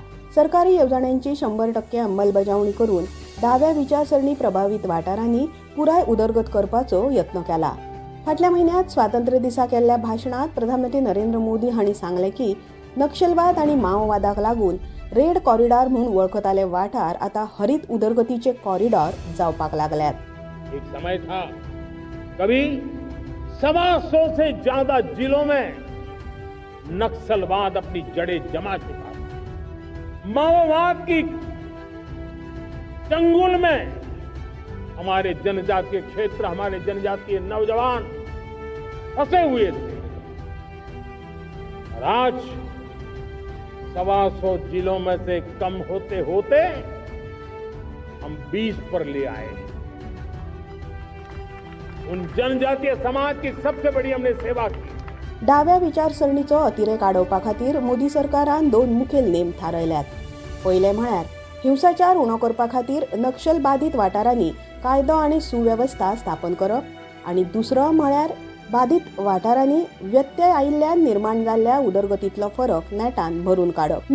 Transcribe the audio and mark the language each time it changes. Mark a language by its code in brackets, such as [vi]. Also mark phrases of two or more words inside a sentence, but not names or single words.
[kok] सरकारी येवजण्यांची 100% अंमलबजावणी करून डाव्या विचारसरणी प्रभावित वाठारांनी पुराय उदरगत करपाचो यत्न केला। फाटल्या म्हयन्यात स्वातंत्र्य दिसा केल्ल्या भाशणात प्रधानमंत्री नरेंद्र मोदी हांणी सांगले की नक्षलवाद आनी माओवादाक लागून [en] red corridor [kok] म्हणून वळखताले वाठार आता हरित उदरगतीचे कॉरिडॉर जावपाक लागल्यात। [hi] एक समय था कभी 125 से ज्यादा जिलों में नक्सलवाद अपनी जड़ें जमा चुका था। माओवाद की चंगुल में हमारे जनजातीय क्षेत्र, हमारे जनजातीय नौजवान फंसे हुए थे और आज 125 जिलों में से कम होते होते हम 20 पर ले आए। उन जनजातीय समाज की सबसे बड़ी हमने सेवा की। [kok] डाव्या विचारसरणीचो अतिरेक आडोवपा खातीर मोदी सरकारान 2 मुखेल नेम थारायल्यात। पयले म्हळ्यार हिंसाचार उणो करपा खातीर नक्षल बाधित वाठारांनी कायदो आनी सुवेवस्था स्थापन करप आनी दुसरो म्हळ्यार बाधित वाठारांनी व्यत्यय आयिल्ल्यान निर्माण जाल्ल्या उदरगतींतलो फरक नेटान भरून काडप।